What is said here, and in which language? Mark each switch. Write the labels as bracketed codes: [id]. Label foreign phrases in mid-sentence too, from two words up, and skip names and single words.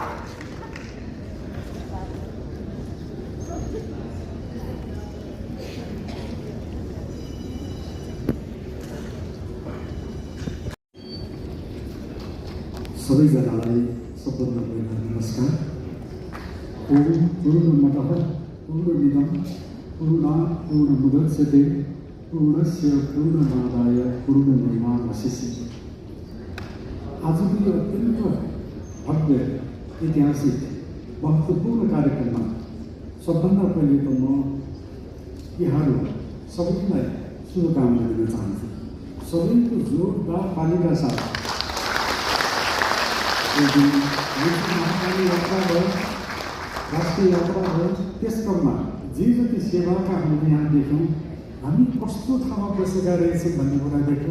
[ne] सबैजनालाई सबभन्दा पहिला नमस्कार। [sa] ओम पूर्णमतः पूर्णमिदं पूर्णात् पूर्णमुदच्यते पूर्णस्य पूर्णमादाय पूर्णमेवावशिष्यते। [ne] आजको यो अत्यन्त भव्य ऐतिहासिक महत्त्वपूर्ण कार्यक्रममा सबभन्दा पहिले त म यहाँहरू सबैलाई शुभकामना दिन चाहन्छु। सबैको जोरदार तालीका साथ महाकाली यात्रा भयो, राष्ट्रिय यात्रा भयो, त्यस क्रममा जे जति सेवाका हामीले यहाँ देख्यौँ, हामी कस्तो ठाउँमा बसेका रहेछौँ भन्ने कुरा देख्यौँ।